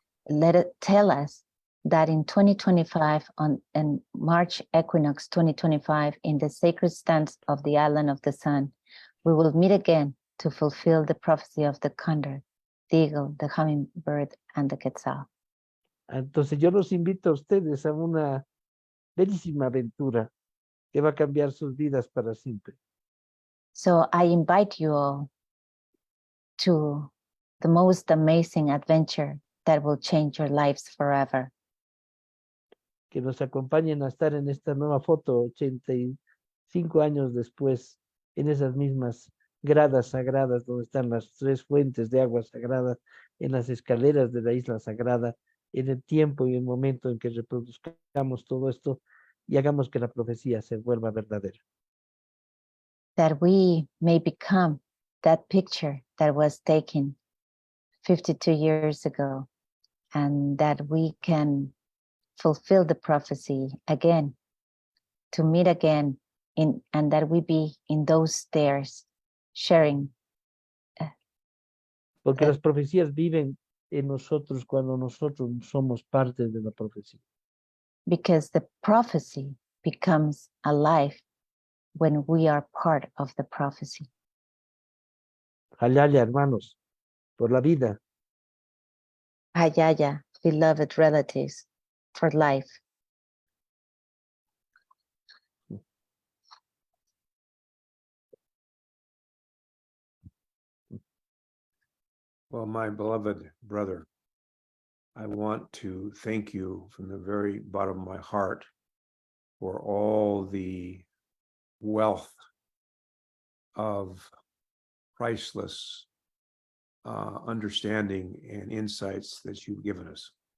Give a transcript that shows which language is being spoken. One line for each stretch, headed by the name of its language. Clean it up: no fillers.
English: Let it tell us that in 2025, on March equinox 2025, in the sacred stance of the Island of the Sun, we will meet again to fulfill the prophecy of the Condor, the Eagle, the Hummingbird, and the Quetzal.
Spanish: entonces yo los invito a ustedes a una bellísima aventura que va a cambiar sus vidas para siempre.
English: So I invite you all to the most amazing adventure that will change your lives forever.
Spanish: Que nos acompañen a estar en esta nueva foto 85 años después, en esas mismas gradas sagradas donde están las 3 fuentes de agua sagrada, en las escaleras de la isla sagrada, en el tiempo y el momento en que reproduzcamos todo esto y hagamos que la profecía se vuelva verdadera.
English: That we may become that picture that was taken 52 years ago, and that we can fulfill the prophecy again, to meet again, and that we be in those stairs sharing.
Spanish: Porque las profecías viven en nosotros cuando nosotros somos parte de la profecía.
English: Because the prophecy becomes alive when we are part of the prophecy.
Spanish: Allá, hermanos, por la vida.
English: Hayaya, beloved relatives, for life. Well, my beloved brother, I want to thank you from the very bottom of my heart for all the wealth of priceless understanding and insights that you've given us.